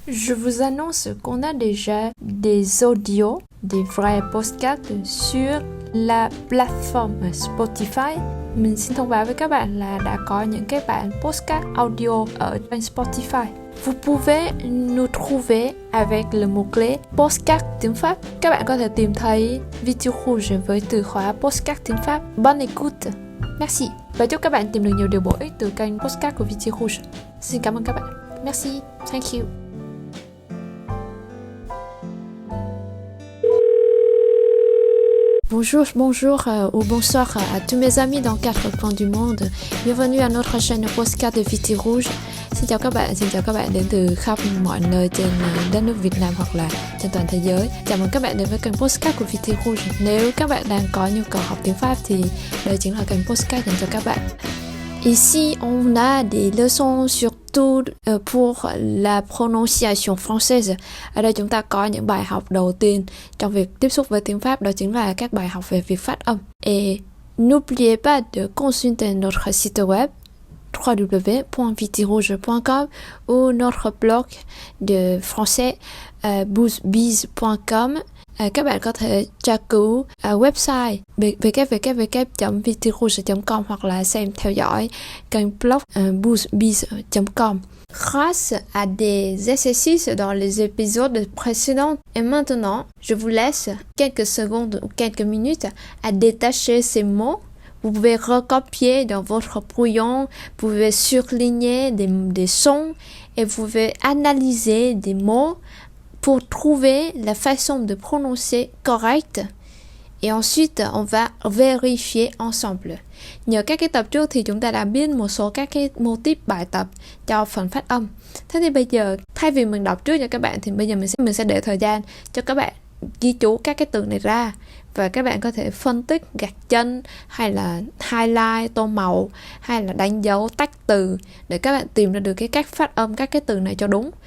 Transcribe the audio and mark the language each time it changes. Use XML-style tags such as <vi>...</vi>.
<fr>Je vous annonce qu'on a déjà des audios, des vrais podcasts sur la plateforme Spotify.</fr> <vi>Mình xin thông báo với các bạn là đã có những cái bản podcast audio ở trên Spotify.</vi> <fr>Vous pouvez nous trouver avec le mot-clé podcast tiếng Pháp.</fr> <vi>Các bạn có thể tìm thấy Vitiu Rouge với từ khóa podcast tiếng Pháp.</vi> <fr>Bonne écoute. Merci.</fr> <vi>Và chúc các bạn tìm được nhiều điều bổ ích từ kênh podcast của Vitiu Rouge. Xin cảm ơn các bạn.</vi> <fr>Merci.</fr> <en>Thank you.</en> <fr>Bonjour ou bonsoir à tous mes amis dans 4 coins du monde. Bienvenue à notre chaîne podcast de Vitiu Rouge.</fr> <vi>Xin chào các bạn đến từ khắp mọi nơi trên đất nước Việt Nam hoặc là trên toàn thế giới. Chào mừng các bạn đến với kênh podcast của Vitiu Rouge. Nếu các bạn đang có nhu cầu học tiếng Pháp thì đây chính là kênh podcast dành cho các bạn.</vi> <fr>Ici, on a des leçons surtout pour la prononciation française.</fr> <vi>Ở đây chúng ta có những bài học đầu tiên trong việc tiếp xúc với tiếng Pháp, đó chính là các bài học về việc phát âm.</vi> <fr>Et n'oubliez pas de consulter notre site web www.vitirouge.com ou notre blog de français bouzbiz.com.</fr> <vi>Các bạn có thể tra cứu website www.vitirouge.com hoặc là xem theo dõi kênh blog bouzbiz.com.</vi> <fr>Grâce à des exercices dans les épisodes précédents et maintenant, je vous laisse quelques secondes ou quelques minutes à détacher ces mots. Vous pouvez recopier dans votre brouillon, vous pouvez surligner des sons et vous pouvez analyser des mots pour trouver la façon de prononcer correcte. Et ensuite, on va vérifier ensemble.</fr> <vi>Nhờ các cái tập trước thì chúng ta đã biết một số các cái mô típ bài tập cho phần phát âm. Thế thì bây giờ, thay vì mình đọc trước cho các bạn thì bây giờ mình sẽ để thời gian cho các bạn ghi chú các cái từ này ra. Và các bạn có thể phân tích, gạch chân hay là highlight, tô màu hay là đánh dấu, tách từ để các bạn tìm ra được cái cách phát âm các cái từ này cho đúng.</vi>